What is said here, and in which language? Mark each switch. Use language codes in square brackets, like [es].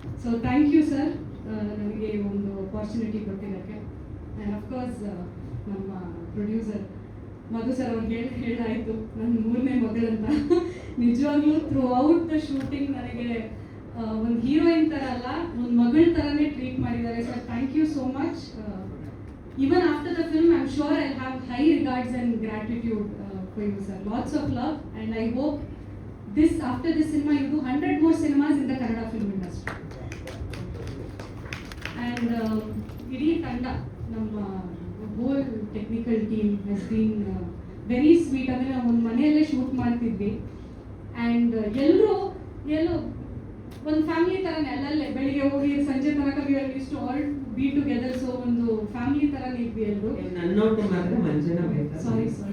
[kn] So thank you sir, ನನಗೆ ಒಂದು opportunity ಕೊಟ್ಟಿದ್ದಕ್ಕೆ. [en] and of course [kn] ನಮ್ಮ ಪ್ರೊಡ್ಯೂಸರ್ ಮಧು ಸರ್ ಅವ್ರಿಗೆ ಹೇಳಾಯಿತು ನನ್ನ 3ನೇ ಮಗಳಂತ. ನಿಜವಾಗ್ಲೂ [en] throughout the shooting [kn] ನನಗೆ ಒಂದು ಹೀರೋಯಿನ್ ಥರ ಅಲ್ಲ, ಒಂದು ಮಗಳ ಥರನೇ ಟ್ರೀಟ್ ಮಾಡಿದ್ದಾರೆ sir. [en] Thank you so much. Even after the film, I'm sure I'll have high regards and gratitude for you, sir. Lots of love, and I hope after this cinema, you do 100 more cinemas in the Kannada film industry. And Iri Tanda, [kn] ನಮ್ಮ [en] whole technical team has been very sweet. [kn] ಅಂದರೆ ನಾವು ಒಂದು ಮನೆಯಲ್ಲೇ shoot ಮಾಡ್ತಿದ್ವಿ, and ಎಲ್ಲೋ ಒಂದು family ಥರನೇ ಅಲ್ಲಲ್ಲೇ ಬೆಳಿಗ್ಗೆ ಹೋಗಿ ಸಂಜೆ ತನಕ ಇಷ್ಟು [en] All be together. [kn] ಸೊ ಒಂದು ಫ್ಯಾಮಿಲಿ ಥರನೇ ಇದ್ವಿ ಎಲ್ಲರೂ. ನನ್ನೋಟು ಮಾತ್ರ ಮಂಜನ ಬೇಕಾ? [en] Sorry.